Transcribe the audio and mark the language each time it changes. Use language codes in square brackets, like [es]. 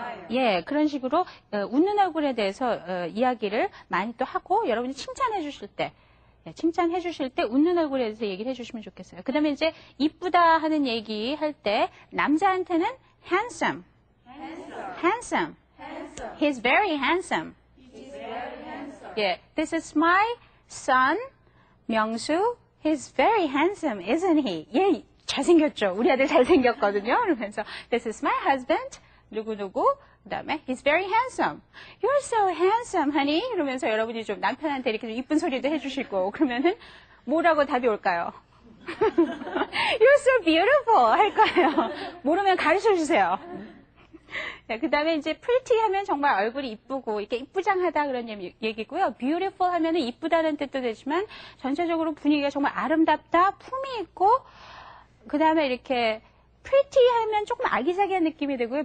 [ko] 예, 그런 식으로 웃는 얼굴에 대해서 이야기를 많이 또 하고 여러분이 칭찬해 주실 때 칭찬해 주실 때 웃는 얼굴에 대해서 얘기를 해 주시면 좋겠어요. 그 다음에 이제 이쁘다 하는 얘기 할 때 남자한테는 handsome. [en] He's very handsome. 예, this is my son, 명수. He's very handsome, isn't he? [ko] 예, 잘생겼죠. 우리 아들 잘생겼거든요. [en] 그러면서 this is my husband. [ko] 누구누구. [en] 그 다음에 he's very handsome. You're so handsome, honey. [ko] 이러면서 여러분이 좀 남편한테 이렇게 좀 이쁜 소리도 해주시고 그러면은 뭐라고 답이 올까요? [en] You're so beautiful 할 거예요. [ko] 모르면 가르쳐 주세요. 네, 그 다음에 이제 pretty 하면 정말 얼굴이 이쁘고 이렇게 이쁘장하다 그런 얘기고요. beautiful 하면은 이쁘다는 뜻도 되지만 전체적으로 분위기가 정말 아름답다, 품이 있고 그 다음에 이렇게 pretty 하면 조금 아기자기한 느낌이 되고요.